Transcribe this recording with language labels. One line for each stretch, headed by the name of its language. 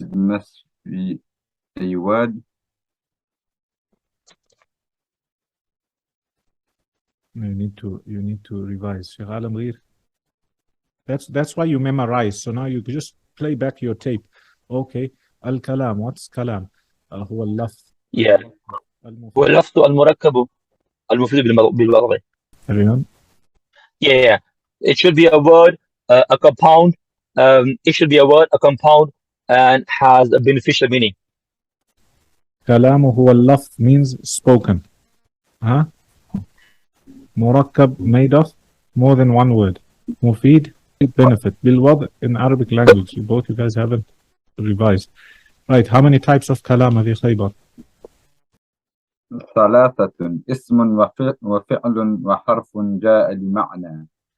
English: It must be a word. You need to revise. Sheikh Alam Gheer. That's why you memorize. So now you just play back your tape. Okay. Al-kalam. What's kalam?
Arabic: هو اللفظ.
English: Yeah.
Arabic: هو اللفظ المركب المفيد بالوضع.
English: Everyone? Yeah. It should be a word, a compound. It should be a word, a compound, and has a beneficial meaning.
Arabic: كلامه هو اللفظ
English: means spoken. Huh? مركب made of more than one word. مفيد benefit. بالوضع in Arabic language. Both you guys haven't revised. Right. How many types of
Arabic: كلام هذه خيبر? ثلاثة. اسم وفعل وحرف جاء لمعنى.